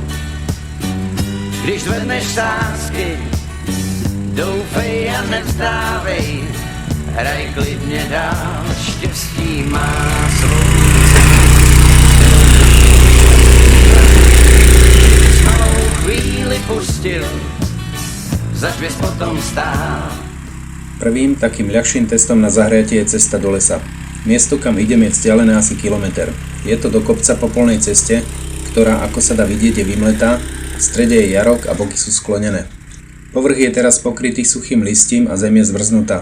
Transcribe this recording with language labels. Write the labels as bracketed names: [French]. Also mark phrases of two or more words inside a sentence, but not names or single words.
[Czech] když zvedneš sázky, doufej a nevzdávej, hraj klidně dál, štěstí má svou cenu. S malou chvíli pustil, zač bys potom stál. [Slovak] Prvým takým ľahším testom na zahriatie je cesta do lesa. Miesto, kam idem, je vzdialené asi kilometer. Je to do kopca po polnej ceste, ktorá, ako sa dá vidieť, je vymletá, v strede je jarok a boky sú sklonené. Povrch je teraz pokrytý suchým listím a zem je zmrznutá.